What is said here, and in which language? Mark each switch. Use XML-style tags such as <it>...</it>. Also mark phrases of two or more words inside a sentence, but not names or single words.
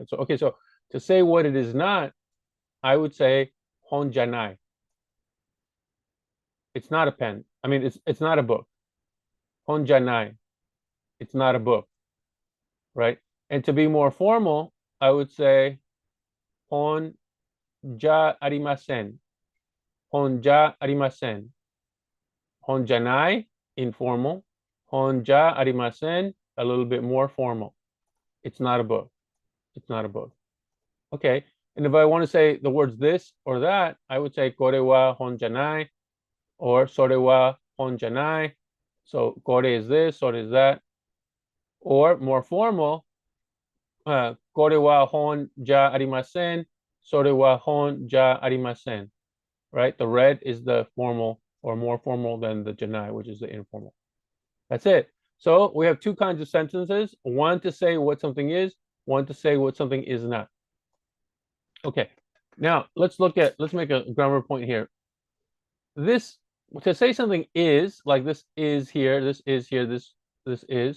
<en>So okay, so to say what it is not, I would say honjanai. It's not a pen. I mean, it's not a book. Honjanai. It's not a book, right? And to be more formal, I would say</en> <ja>本じゃありません. 本じゃありません。本じゃない, informal. 本じゃありません,</ja> <en>a little bit more formal. It's not a book. It's not a book. Okay. And if I want to say the words this or that, I would say</en> <ja>これは本じゃない</ja> <en>or</en> <ja>それは本じゃない.</ja> <en>So kore is this, sore is that. Or more formal,</en> <ja>これは本じゃありません、それは本じゃありません.</ja> <en>Right? The red is the formal or more formal than the janai, which is the informal. That's it. So we have two kinds of sentences, one to say what something is, one to say what something is not. Okay. Now let's make a grammar point here. This to say something is like this is here, this is here, this is.</en>